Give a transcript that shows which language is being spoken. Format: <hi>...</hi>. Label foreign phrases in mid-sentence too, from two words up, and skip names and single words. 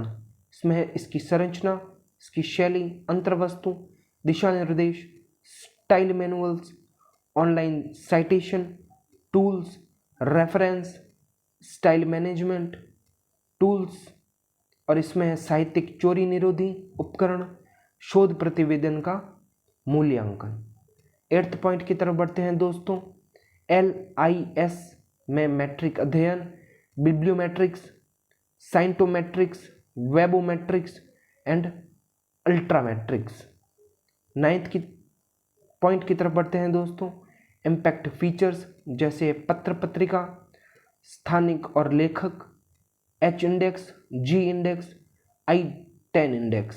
<hi>इसमें है इसकी संरचना, इसकी शैली, अंतर्वस्तु, दिशा निर्देश,</hi> <en>style manuals, online citation, tools, reference, style management tools</en> <hi>और इसमें है साहित्यिक चोरी निरोधी उपकरण, शोध प्रतिवेदन का मूल्यांकन।</hi> <en>eighth point</en> <hi>की तरफ बढ़ते हैं दोस्तों LIS में मैट्रिक अध्ययन,</hi> <en>bibliometrics, scientometrics, webometrics and altmetrics.</en> <hi>नाइन्थ की पॉइंट की तरफ बढ़ते हैं दोस्तों</hi> <en>impact features</en> <hi>जैसे पत्र पत्रिका, स्थानिक और लेखक,</hi> <en>H index, G index, I10 index.</en>